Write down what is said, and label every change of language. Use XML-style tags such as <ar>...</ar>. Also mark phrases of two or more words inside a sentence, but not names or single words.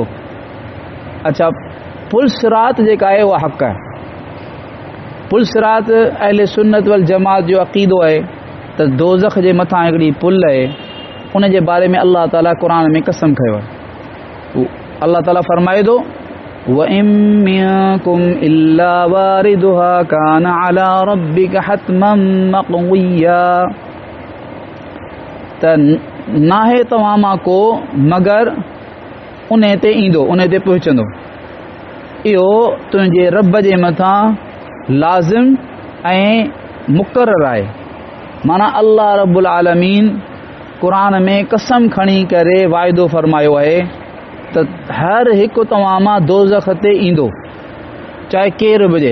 <sd>अच्छा, पुल सिरात जेका आहे उहा हक़ आहे। पुल सिरात अहले सुन्नत वल जमात जो अक़ीदो आहे त दोज़ख जे मथां हिकिड़ी पुल आहे, उन जे बारे में अल्लाह ताला क़ुरान में कसम खयो आहे। अल्लाह ताला फरमाए थो</sd> <ar>وإن منكم إلا واردها كان على ربك حتما مقضيا,</ar> <sd>त नाहे तव्हां मां को मगर उन ते ईंदो, उन ते पहुचंदो। इहो तुंहिंजे रब जे मथां लाज़िम ऐं मुक़रर आहे। माना अल्लाह</sd> <ar>رب العالمين</ar> <sd>क़ुरान में कसम खणी करे वाइदो फरमायो आहे त हर हिकु तव्हां मां दोज़ख ते ईंदो, चाहे केरु बि हुजे।</sd>